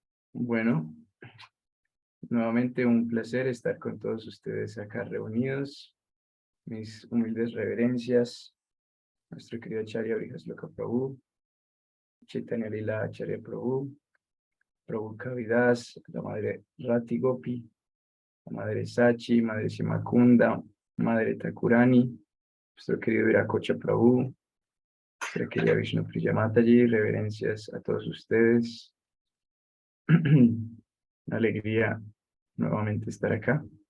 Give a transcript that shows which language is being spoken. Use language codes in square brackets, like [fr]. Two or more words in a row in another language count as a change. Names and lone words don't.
[es] Bueno, nuevamente un placer estar con todos ustedes acá reunidos. Mis humildes reverencias, nuestro querido Acharya Vrihasloka Prabhu, Chaitanya Lila Acharya Prabhu, Prabhu Kavidas, la Madre Rati Gopi, la Madre Sachi, Madre Simakunda, Madre Thakurani, nuestro querido Viracocha Prabhu, nuestra querida Vishnu Priya Mataji, reverencias a todos ustedes. Una alegría nuevamente estar acá.